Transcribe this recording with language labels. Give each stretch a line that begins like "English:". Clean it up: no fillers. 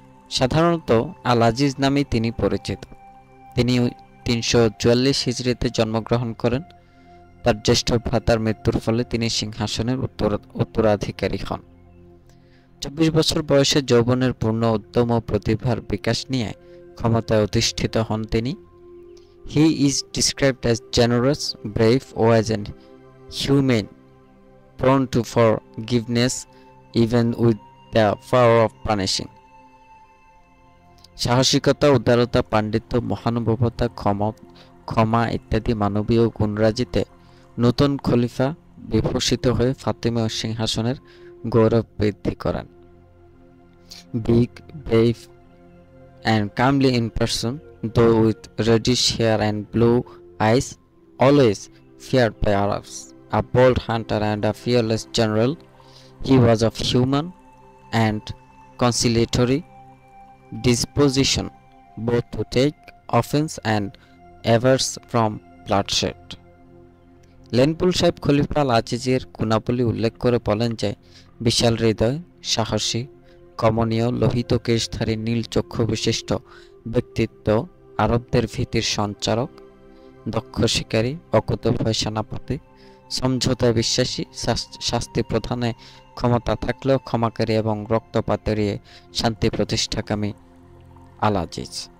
Bangla: সাধারণত আল আজিজ নামেই তিনি পরিচিত। তিনি 344 হিজরিতে জন্মগ্রহণ করেন। তার জ্যেষ্ঠ ভ্রাতার মৃত্যুর ফলে তিনি সিংহাসনের উত্তরাধিকারী হন। 24 বছর বয়সে যৌবনের পূর্ণ উদ্যম ও প্রতিভার বিকাশ নিয়ে ক্ষমতায় অধিষ্ঠিত হন তিনি।
English: He is described as generous, brave, or as an humane, prone to forgiveness even with the power of punishing.
Bangla: সাহসিকতা, উদারতা, পাণ্ডিত্য, মহানুভবতা, ক্ষমা ইত্যাদি মানবীয় গুণরাজিতে নতুন খলিফা বিভূষিত হয়ে ফাতেমীয় সিংহাসনের গৌরব বৃদ্ধি করেন।
English: Big, brave, and comely in person, though with reddish hair and blue eyes, always feared by Arabs. A bold hunter and a fearless general, he was of human and conciliatory disposition, both to take offense and averse from bloodshed.
Bangla: Lane-Poole সাহেব খলিফা আল আজিজের গুণাবলী উল্লেখ করে বলেন যে বিশাল হৃদয়, সাহসী, কমনীয়, লোহিত কেশধারী, নীল চক্ষু বিশিষ্ট ব্যক্তিত্ব, আরবদের ভীতির সঞ্চারক, দক্ষ শিকারী, অকুতোভয় সেনাপতি, সমঝোতায় বিশ্বাসী, শাস্তি প্রদানে ক্ষমতা থাকলেও ক্ষমাকারী এবং রক্তপাত এড়িয়ে শান্তি প্রতিষ্ঠাকামী আল আজিজ।